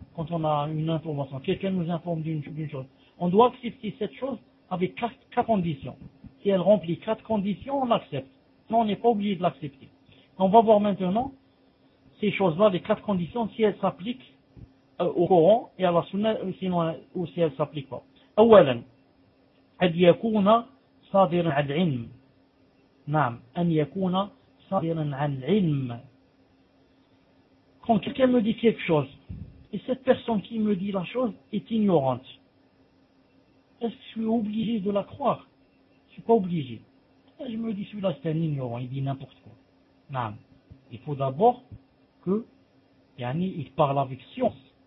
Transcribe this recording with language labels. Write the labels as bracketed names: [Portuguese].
[French] Quand on a une information, quelqu'un nous informe d'une chose, on doit accepter cette chose avec quatre conditions. Si elle remplit quatre conditions, on l'accepte. Sinon, on n'est pas obligé de l'accepter. On va voir maintenant ces choses-là, les quatre conditions, si elles s'appliquent au Coran et à la Sunna, sinon, ou si elles ne s'appliquent pas. [Arabic] أولاً, أن يكون صادراً عن العلم. نعم, أن يكون صادراً عن العلم. [French] Quand quelqu'un me dit quelque chose, et cette personne qui me dit la chose est ignorante. Est-ce que je suis obligé de la croire? Je ne suis pas obligé. Et je me dis, celui-là, c'est un ignorant, il dit n'importe quoi. Non. Il faut d'abord que, yani, il parle avec science.